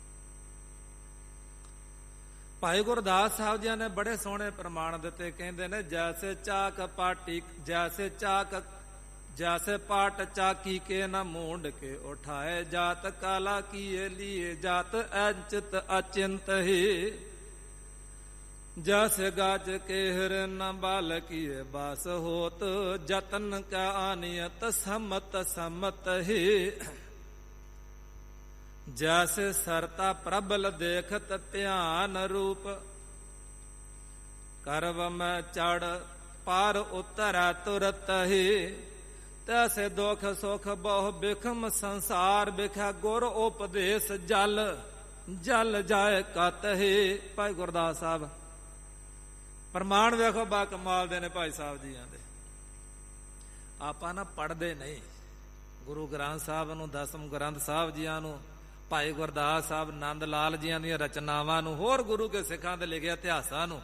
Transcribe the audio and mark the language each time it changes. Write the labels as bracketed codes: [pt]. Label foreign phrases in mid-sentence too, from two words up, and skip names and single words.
[pa] ਭਾਈ ਗੁਰਦਾਸ ਸਾਹਿਬ ਜੀ ਨੇ ਬੜੇ ਸੋਹਣੇ ਪ੍ਰਮਾਣ ਦਿੱਤੇ, ਕਹਿੰਦੇ ਨੇ [bra] ਜੈਸੇ ਚਾਕ ਪਾਟੀ, ਜੈਸੇ ਪਾਟ ਚਾਕੀ ਕੇ ਨਾ ਮੂੰਡ ਕੇ ਉਠਾਏ, ਜਾਤ ਕਾਲਾ ਕੀਏ ਲੀਏ ਜਾਤ ਅੰਚਿਤ ਅਚਿੰਤ ਹੀ। जस गाच केहर न बालकीय बास होत, जतन का आनियत सम्मत सम्मत ही। जैसे सरता प्रबल देखत ध्यान रूप, करव में चढ़ पार उतर तुरत ही। तैसे दुख सुख बहु बिखम संसार बिखा, गुर उपदेश जल जल जाए कत ही। [pa] ਭਾਈ ਗੁਰਦਾਸ ਸਾਹਿਬ ਪ੍ਰਮਾਣ ਵੇਖੋ ਬਾ ਕਮਾਲ ਦੇ ਨੇ ਭਾਈ ਸਾਹਿਬ ਜੀਆਂ ਦੇ। ਆਪਾਂ ਨਾ ਪੜ੍ਹਦੇ ਨਹੀਂ ਗੁਰੂ ਗ੍ਰੰਥ ਸਾਹਿਬ ਨੂੰ, ਦਸਮ ਗ੍ਰੰਥ ਸਾਹਿਬ ਜੀਆਂ ਨੂੰ, ਭਾਈ ਗੁਰਦਾਸ ਸਾਹਿਬ ਨੰਦ ਲਾਲ ਜੀਆਂ ਦੀਆਂ ਰਚਨਾਵਾਂ ਨੂੰ, ਹੋਰ ਗੁਰੂ ਕੇ ਸਿੱਖਾਂ ਦੇ ਲਿਖੇ ਇਤਿਹਾਸਾਂ ਨੂੰ।